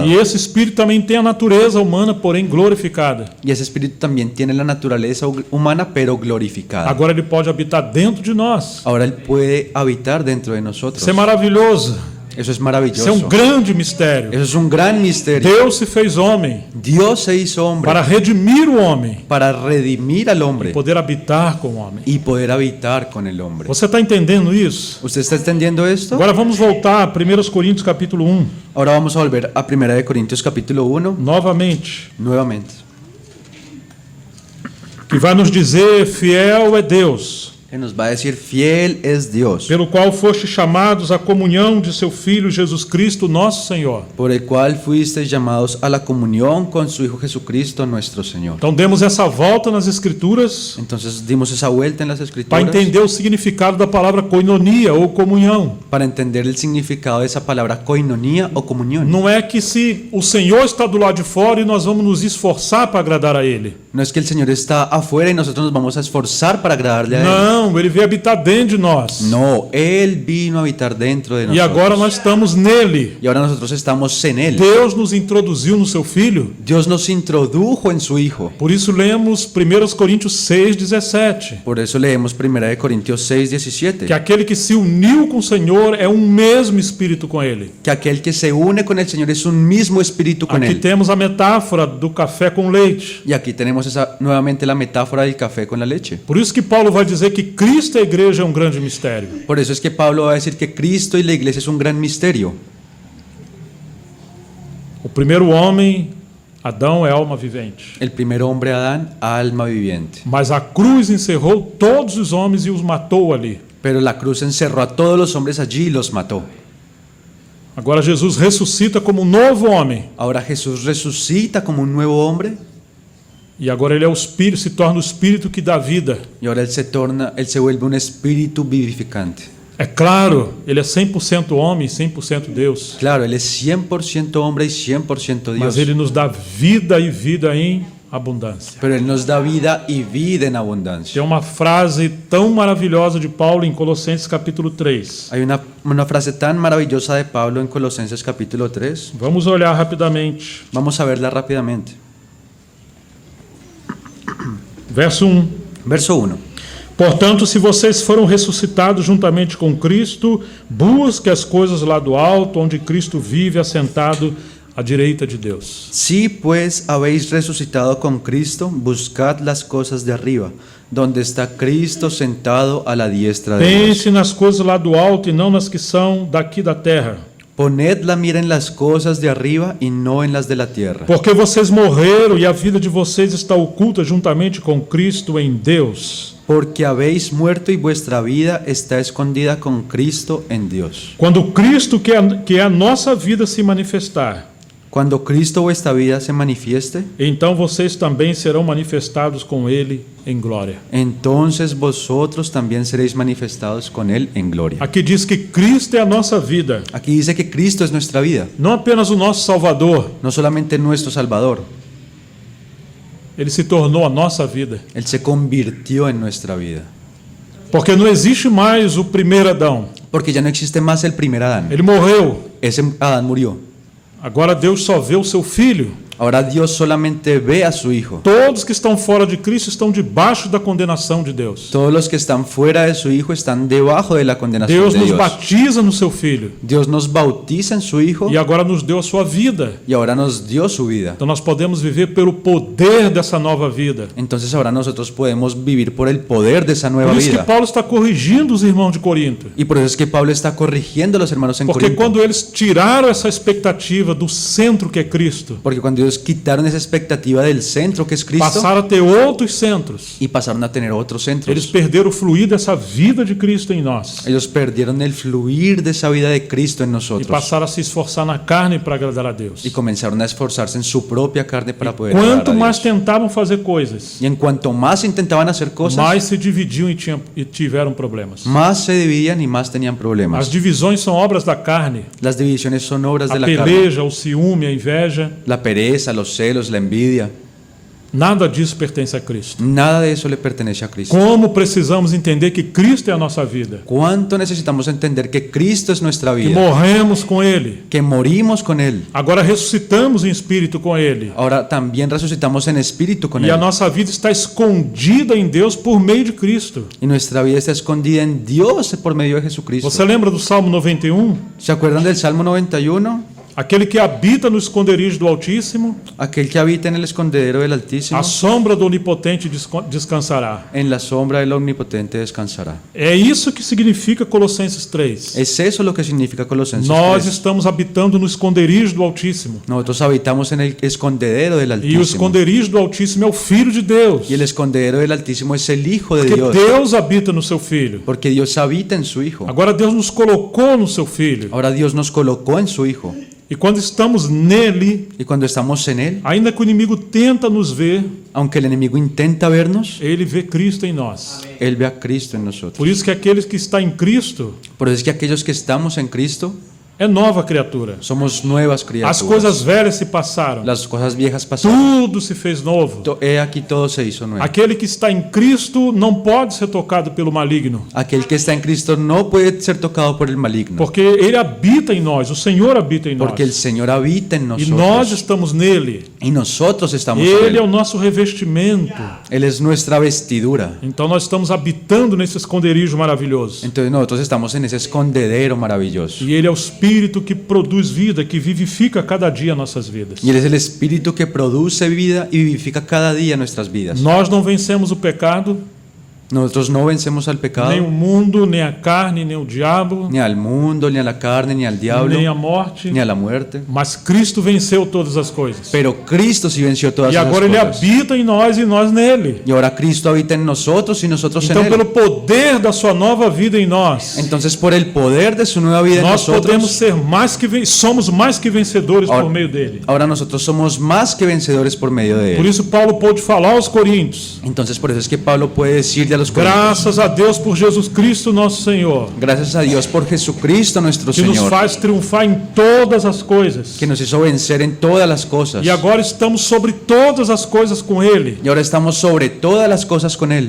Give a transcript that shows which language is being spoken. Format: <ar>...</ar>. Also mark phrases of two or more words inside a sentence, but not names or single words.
<pt>E esse Espírito também tem a natureza humana, porém glorificada.</pt> <es>Y ese Espíritu también tiene la naturaleza humana, pero glorificada.</es> <pt>Agora ele pode habitar dentro de nós.</pt> <es>Ahora Él puede habitar dentro de nosotros.</es> <pt>Isso é maravilhoso.</pt> <es>Eso es</es> <pt>Isso é</pt> <es>maravilloso.</es> <pt>grande mistério.</pt> <es>Eso es un gran misterio.</es> <pt>Deus se fez homem</pt> <es>Dios se hizo hombre</es> <pt>para redimir o homem</pt> <es>para redimir al</es> <pt>e</pt> <es>hombre</es> <pt>poder habitar com o homem.</pt> <es>y poder habitar con el hombre.</es> <pt>Você está entendendo isso?</pt> <es>¿Usted está entendiendo esto?</es> <pt>Agora vamos voltar a 1 Coríntios capítulo 1,</pt> <es>Ahora vamos a volver a 1 de Corintios capítulo 1</es> <pt>novamente,</pt> <es>nuevamente,</es> <pt>que vai nos dizer: fiel é Deus,</pt> <es>que nos va a decir fiel es Dios,</es> <pt>pelo qual foste chamados à comunhão de seu Filho Jesus Cristo, nosso Senhor.</pt> <es>por el cual fuisteis llamados a la comunión con su Hijo Jesucristo nuestro Señor.</es> <pt>Então demos essa volta nas Escrituras</pt> <es>Entonces dimos esa vuelta en las</es> <pt>para</pt> <es>Escrituras</es> <pt>entender o significado da palavra koinonia ou comunhão.</pt> <es>para entender el significado de esa palabra koinonía o comunión.</es> <pt>Não é que se o Senhor está do lado de fora e nós vamos nos esforçar para agradar a Ele.</pt> <es>No es que el Señor está afuera y nosotros nos vamos a esforzar para agradarle a Él.</es> <pt>Não, Ele veio habitar dentro de nós.</pt> <es>No, Él vino a habitar dentro de</es> <pt>E</pt> <es>nosotros.</es> <pt>agora nós estamos nele.</pt> <es>Y ahora nosotros estamos en Él.</es> <pt>Deus nos introduziu no seu Filho.</pt> <es>Dios nos introdujo en su Hijo.</es> <pt>Por isso lemos 1 Coríntios 6:17.</pt> <es>Por eso leemos 1 de Corintios 6:17.</es> <pt>Que aquele que se uniu com o Senhor é um mesmo Espírito com Ele.</pt> <es>Que aquel que se une con el Señor es un mismo espíritu con</es> <pt>Aqui</pt> <es>Él.</es> <pt>temos a metáfora do café com leite.</pt> <es>Y aquí tenemos nuevamente la metáfora del café con la leche.</es> <pt>Por isso que Paulo vai dizer que Cristo e a igreja é um grande mistério.</pt> <es>Por eso es que Pablo va a decir que Cristo y la iglesia es un gran misterio.</es> <pt>O primeiro homem, Adão, é alma vivente.</pt> <es>El primer hombre, Adán, alma viviente.</es> <pt>Mas a cruz encerrou todos os homens e os matou ali.</pt> <es>Pero la cruz encerró a todos los hombres allí y los mató.</es> <pt>Agora Jesus ressuscita como um novo homem.</pt> <es>Ahora Jesús resucita como un nuevo hombre</es> <pt>E agora ele é o espírito, se torna o espírito que dá vida.</pt> <es>y ahora él se vuelve un espíritu vivificante.</es> <pt>É claro, ele é 100% homem e 100% Deus.</pt> <es>Claro, Él es 100% hombre y 100% Dios.</es> <pt>Mas ele nos dá vida e vida em abundância.</pt> <es>Pero Él nos da vida y vida en abundancia.</es> <pt>Tem uma frase tão maravilhosa de Paulo em Colossenses capítulo 3.</pt> <es>Hay una frase tan maravillosa de Pablo en Colosenses capítulo 3.</es> <pt>Vamos olhar rapidamente.</pt> <es>Vamos a verla rápidamente.</es> <pt>Verso 1.</pt> <es>Verso 1.</es> <pt>Portanto, se vocês foram ressuscitados juntamente com Cristo, busque as coisas lá do alto, onde Cristo vive assentado à direita de Deus.</pt> <es>Si pues habéis resucitado con Cristo, buscad las cosas de arriba, donde está Cristo sentado a la diestra de Dios.</es> <pt>Pense nas coisas lá do alto e não nas que são daqui da terra.</pt> <es>Poned la mira en las cosas de arriba y no en las de la tierra.</es> <pt>Porque vocês morreram e a vida de vocês está oculta juntamente com Cristo em Deus.</pt> <es>Porque habéis muerto y vuestra vida está escondida con Cristo en Dios.</es> <pt>Quando Cristo, que é a nossa vida, se manifestar,</pt> <es>Cuando Cristo vuestra vida se manifieste,</es> <pt>então vocês também serão manifestados com Ele em glória.</pt> <es>entonces vosotros también seréis manifestados con Él en gloria.</es> <pt>Aqui diz que Cristo é a nossa vida,</pt> <es>Aquí dice que Cristo es nuestra vida,</es> <pt>não apenas o nosso Salvador,</pt> <es>no solamente nuestro Salvador,</es> <pt>Ele se tornou a nossa vida.</pt> <es>Él se convirtió en nuestra vida.</es> <pt>Porque não existe mais o primeiro Adão.</pt> <es>Porque ya no existe más el primer Adán.</es> <pt>Ele morreu.</pt> <es>Ese Adán murió.</es> <pt>Agora Deus só vê o seu Filho.</pt> <es>Ahora Dios solamente ve a su Hijo.</es> <pt>Todos que estão fora de Cristo estão debaixo da condenação de Deus.</pt> <es>Todos los que están fuera de su Hijo están debajo de la condenación</es> <pt>Deus</pt> <es>de</es> <pt>nos</pt> <es>Dios.</es> <pt>batiza no seu Filho.</pt> <es>Dios nos bautiza en su Hijo</es> <pt>E agora nos deu a sua vida.</pt> <es>y ahora nos dio su vida.</es> <pt>Então nós podemos viver pelo poder dessa nova vida.</pt> <es>Entonces ahora nosotros podemos vivir por el poder de esa nueva</es> <pt>Por isso que</pt> <es>vida.</es> <pt>Paulo está corrigindo os irmãos de Corinto.</pt> <es>Y por eso es que Pablo está corrigiendo a los hermanos en</es> <pt>Porque</pt> <es>Corinto.</es> <pt>quando eles tiraram essa expectativa do centro que é Cristo,</pt> <es>Porque cuando ellos quitaron esa expectativa del centro que es Cristo</es> <pt>passaram a ter outros centros.</pt> <es>y pasaron a tener otros centros,</es> <pt>Eles perderam o fluir dessa vida de Cristo em nós.</pt> <es>ellos perdieron el fluir de esa vida de Cristo en</es> <pt>E</pt> <es>nosotros</es> <pt>passaram a se esforçar na carne para agradar a Deus.</pt> <es>y comenzaron a esforzarse en su propia carne para poder agradar</es> <pt>Quanto</pt> <es>a Dios.</es> <pt>mais tentavam fazer coisas,</pt> <es>Y en cuanto más intentaban hacer cosas,</es> <pt>mais se dividiam e tiveram problemas.</pt> <es>más se dividían y más tenían</es> <pt>As</pt> <es>problemas.</es> <pt>divisões são obras da carne.</pt> <es>Las divisiones son obras</es> <pt>A</pt> <es>de la carne.</es> <pt>peleja, o ciúme, a inveja.</pt> <es>La pereza, los celos, la envidia.</es> <pt>Nada disso pertence a Cristo.</pt> <es>Nada de eso le pertenece a Cristo.</es> <pt>Como precisamos entender que Cristo é a nossa vida,</pt> <es>¿Cuánto necesitamos entender que Cristo es nuestra</es> <pt>que</pt> <es>vida?</es> <pt>morremos com Ele,</pt> <es>Que morimos con Él.</es> <pt>agora ressuscitamos em espírito com Ele,</pt> <es>Ahora también resucitamos en espíritu con</es> <pt>e a</pt> <es>Él.</es> <pt>nossa vida está escondida em Deus por meio de Cristo.</pt> <es>Y nuestra vida está escondida en Dios por medio de Jesucristo.</es> <pt>Você lembra do Salmo 91?</pt> <es>¿Se acuerdan del Salmo 91?</es> <pt>Aquele que habita no esconderijo do Altíssimo,</pt> <es>Aquel que habita en el escondedero del Altísimo,</es> <pt>a sombra do Onipotente descansará.</pt> <es>en la sombra del Omnipotente descansará.</es> <pt>É isso que significa Colossenses 3.</pt> <es>Es eso lo que significa Colosenses</es> <pt>Nós</pt> <es>3.</es> <pt>estamos habitando no esconderijo do Altíssimo.</pt> <es>Nosotros habitamos en el escondedero del</es> <pt>E o</pt> <es>Altísimo.</es> <pt>esconderijo do Altíssimo é o Filho de Deus.</pt> <es>Y el escondedero del Altísimo es el Hijo de</es> <pt>Porque</pt> <es>Dios.</es> <pt>Deus habita no seu Filho.</pt> <es>Porque Dios habita en su Hijo.</es> <pt>Agora Deus nos colocou no seu Filho.</pt> <es>Ahora Dios nos colocó en su Hijo.</es> <pt>E quando estamos nele,</pt> <es>Y cuando estamos en Él,</es> <pt>ainda que o inimigo tenta nos ver,</pt> <es>aunque el enemigo intenta vernos,</es> <pt>ele vê Cristo em nós.</pt> <es>Él ve a Cristo en nosotros.</es> <pt>Por isso que aqueles que estão em Cristo</pt> <es>Por eso es que aquellos que estamos en Cristo</es> <pt>é nova criatura.</pt> <es>somos nuevas</es> <pt>As</pt> <es>criaturas.</es> <pt>coisas velhas se passaram.</pt> <es>Las cosas viejas pasaron.</es> <pt>Tudo se fez novo.</pt> <es>He aquí todo se hizo nuevo.</es> <pt>Aquele que está em Cristo não pode ser tocado pelo maligno,</pt> <es>Aquel que está en Cristo no puede ser tocado por el maligno.</es> <pt>porque ele habita em nós, o Senhor habita em nós.</pt> <es>Porque el Señor habita en</es> <pt>E nós</pt> <es>nosotros.</es> <pt>estamos nele.</pt> <es>Y nosotros estamos en</es> <pt>Ele é</pt> <es>Él.</es> <pt>o nosso revestimento.</pt> <es>Él es nuestra vestidura.</es> <pt>Então nós estamos habitando nesse esconderijo maravilhoso.</pt> <es>Entonces nosotros estamos en ese escondedero maravilloso.</es> <pt>E ele é o Espírito que produz vida, que vivifica cada dia nossas vidas.</pt> <es>Y Él es el Espíritu que produce vida y vivifica cada día nuestras vidas.</es> <pt>Nós não vencemos o pecado,</pt> <es>Nosotros no vencemos al pecado,</es> <pt>nem o mundo, nem a carne, nem o diabo,</pt> <es>ni al mundo, ni a la carne, ni al diablo,</es> <pt>nem a morte,</pt> <es>ni a la muerte.</es> <pt>mas Cristo venceu todas as coisas.</pt> <es>Pero Cristo sí venció todas</es> <pt>E</pt> <es>esas</es> <pt>agora ele</pt> <es>cosas.</es> <pt>habita em nós e nós nele.</pt> <es>Y ahora Cristo habita en nosotros y nosotros</es> <pt>Então,</pt> <es>en</es> <pt>pelo</pt> <es>Él.</es> <pt>poder da sua nova vida em nós,</pt> <es>Entonces, por el poder de su nueva vida en</es> <pt>nós podemos</pt> <es>nosotros,</es> <pt>ser somos mais que vencedores por</pt> <es>Ahora-</es> <pt>meio dele.</pt> <es>ahora nosotros somos más que vencedores por medio de</es> <pt>Por</pt> <es>Él.</es> <pt>isso Paulo pôde falar aos Coríntios:</pt> <es>Entonces, por eso es que Pablo puede decirle a los corintios,</es> <pt>graças a Deus por Jesus Cristo nosso Senhor,</pt> <es>gracias a Dios por Jesucristo nuestro</es> <pt>que nos</pt> <es>Señor,</es> <pt>faz triunfar em todas as coisas.</pt> <es>que nos hizo vencer en todas las cosas.</es> <pt>E agora estamos sobre todas as coisas com ele.</pt> <es>Y ahora estamos sobre todas las cosas con Él.</es>